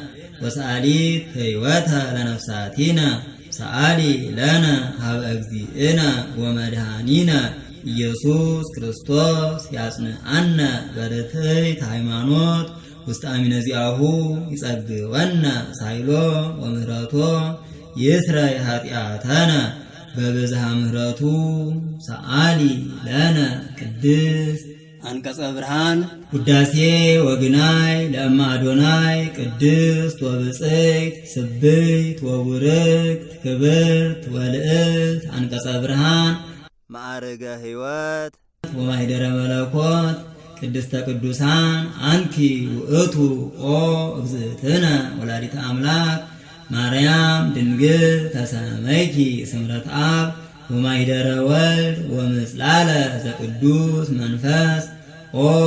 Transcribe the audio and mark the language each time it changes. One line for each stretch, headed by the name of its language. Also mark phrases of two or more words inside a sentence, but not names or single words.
Geez: ወሰአሊት ሕይወተ ለነፍሳቲነ ሰአሊ ለነ ሀበ እግዚእነ ወመድኃኒነ ኢየሱስ ክርስቶስ ያጽንዐነ በርትዕት ሃይማኖት ውስተ አሚነ ዚአሁ ይጸግወነ ሳይሎ ወምህረቶ ይስረይ ኃጢአተነ በብዝሃ ምህረቱ ሰአሊ ለነ ቅድስት አንቀጸ ብርሃን ውዳሴ ወግናይ ለእማ አዶናይ ቅድስት ወብፅዕት ስብይት ወቡርክት ክብርት ወልዕልት አንቀጸ ብርሃን ማዕርገ ሕይወት ወማኅደረ መለኮት ቅድስተ ቅዱሳን አንቲ ውእቱ ኦ እግዝእትነ ወላዲተ አምላክ ማርያም ድንግል ተሰመይኪ ስምረት አብ ወማኅደረ ወልድ ወምጽላለ ዘቅዱስ መንፈስ ኦ